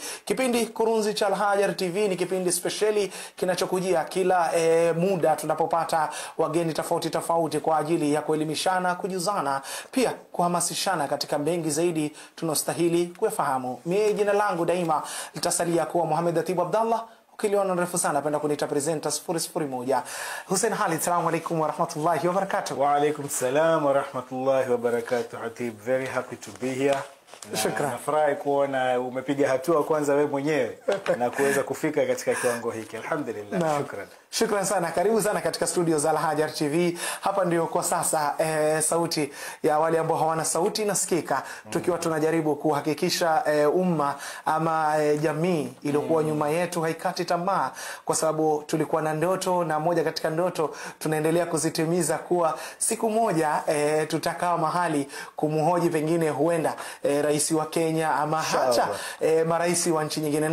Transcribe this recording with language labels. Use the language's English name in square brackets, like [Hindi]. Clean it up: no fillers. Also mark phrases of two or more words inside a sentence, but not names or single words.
[Swahili] Kipindi Kurunzi cha Alhajar TV ni kipindi speciali kinachokujia kila muda tunapopata wageni tofauti kwa ajili ya kuelimishana, kujuzana, pia kuhamasishana katika mengi zaidi tunastahili kuyafahamu. Mimi jina langu daima litasalia kuwa Muhammad Atibu Abdallah. Ukiliona refu sana napenda kunita presenter 001. Hussein Khalid, [Arabic] السلام عليكم ورحمة الله وبركاته. وعليكم السلام ورحمة الله وبركاته. [English] Atib, very happy to be here. [Swahili] Shukran. Nafurahi kuona umepiga hatua kwanza wewe mwenyewe na kuweza kufika katika kiwango hiki. [Arabic] الحمد لله. شكرا. [Swahili] Shukran sana. Karibu sana katika studio za Alhajar TV. Hapa ndio kwa sasa sauti ya wale ambao hawana sauti nasikika, tukiwa tunajaribu kuhakikisha umma ama jamii iliyokuwa nyuma yetu haikati tamaa, kwa sababu tulikuwa na ndoto, na moja katika ndoto tunaendelea kuzitimiza, kuwa siku moja tutakaa mahali kumhoji pengine huenda rais wa Kenya ama hata marais wa nchi nyingine.